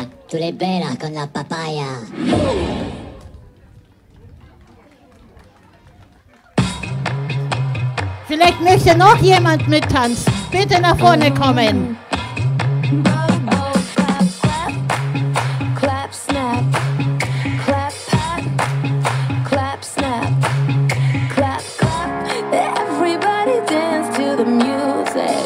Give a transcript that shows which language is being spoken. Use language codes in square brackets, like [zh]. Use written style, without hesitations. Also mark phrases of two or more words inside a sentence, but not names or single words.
[de] Tu le bella con la papaya. Vielleicht möchte noch jemand mittanzen. Bitte nach vorne kommen. [en] Clap, snap, clap, pat, clap, snap, clap, clap. Everybody dance to the music.